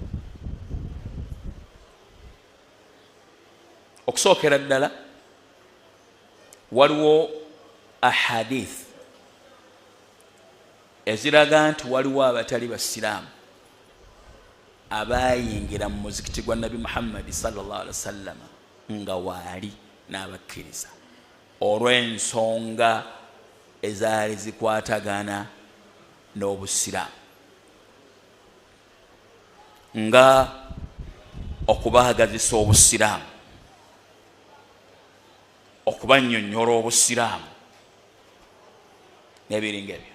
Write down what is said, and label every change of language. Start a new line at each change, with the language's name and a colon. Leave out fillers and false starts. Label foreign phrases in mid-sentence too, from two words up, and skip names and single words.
Ganda: Okusookera ddala waliwo ahadith eziraga nti waliwo abatali basiraamu abayingira mu muzikiti gwa Nabi Muhammad
Arabic: صلى الله عليه وسلم
Ganda: nga waali n'abakkiriza olw'ensonga ezaali zikwatagana n'obusiraamu, nga okubaagazisa obusiraamu, okubannyonnyola obusiraamu n'ebiringa ebyo.